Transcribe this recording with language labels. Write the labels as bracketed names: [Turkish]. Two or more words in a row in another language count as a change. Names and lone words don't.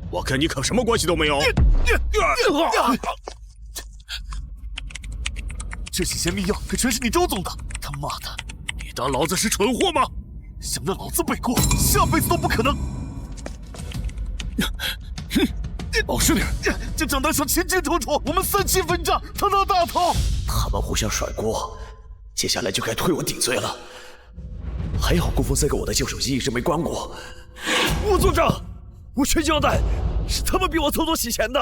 [Chinese] 我跟你可什么关系都没有。这洗钱密钥可全是你周总的，他妈的！你当老子是蠢货吗？想让老子背锅，下輩子都不可能！老實點！這賬單上前前楚楚，我們3期分賬，他拿大頭。他們互相甩鍋，接下來就該推我頂罪了。還好顧風塞給我的舊手機一直沒關過。吳組長，我全交代，是他們逼我操作洗錢的。